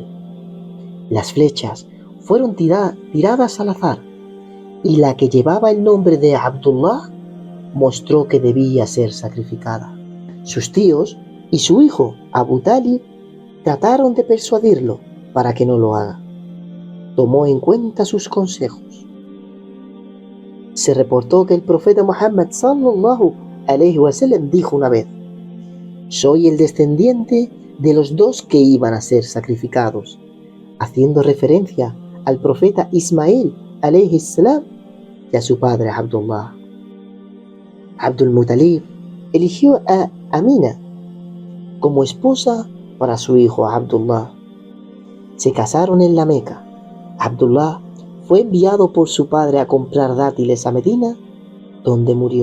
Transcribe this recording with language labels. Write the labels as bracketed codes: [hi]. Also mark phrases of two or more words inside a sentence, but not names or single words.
[es] Las flechas fueron tiradas al azar y la que llevaba el nombre de Abdullah mostró que debía ser sacrificada. Sus tíos y su hijo Abu Talib trataron de persuadirlo para que no lo haga. Tomó en cuenta sus consejos. Se reportó que el profeta Muhammad [ar] صلى الله عليه وسلم [es] dijo una vez: soy el descendiente de los 2 que iban a ser sacrificados, haciendo referencia al profeta Ismail [ar] عليه السلام [es] y a su padre Abdullah. Abdul Muttalib eligió a Amina como esposa para su hijo Abdullah. Se casaron en la Meca. Abdullah fue enviado por su padre a comprar dátiles a Medina, donde murió.